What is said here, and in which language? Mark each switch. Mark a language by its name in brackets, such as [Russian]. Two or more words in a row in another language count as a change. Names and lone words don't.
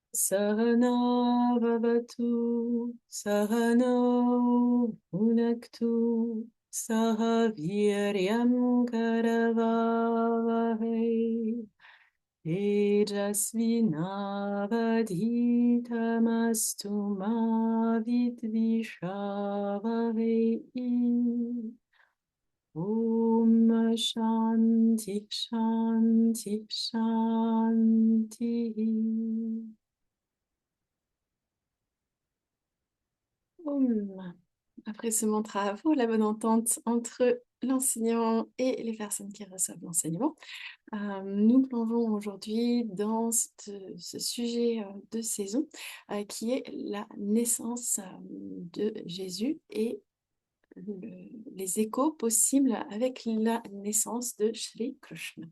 [Sanskrit] सह नाववतु, सह नौ भुनक्तु, सह वीर्यं करवावहै, तेजस्वि नावधीतमस्तु मा विद्विषावहै. ॐ शान्तिः शान्तिः शान्तिः. Om. [French] Après ce mantra, pour la bonne entente entre l'enseignant et les personnes qui reçoivent l'enseignement, nous plongeons aujourd'hui dans ce sujet de saison qui est la naissance de Jésus et les échos possibles avec la naissance de Shri Krishna.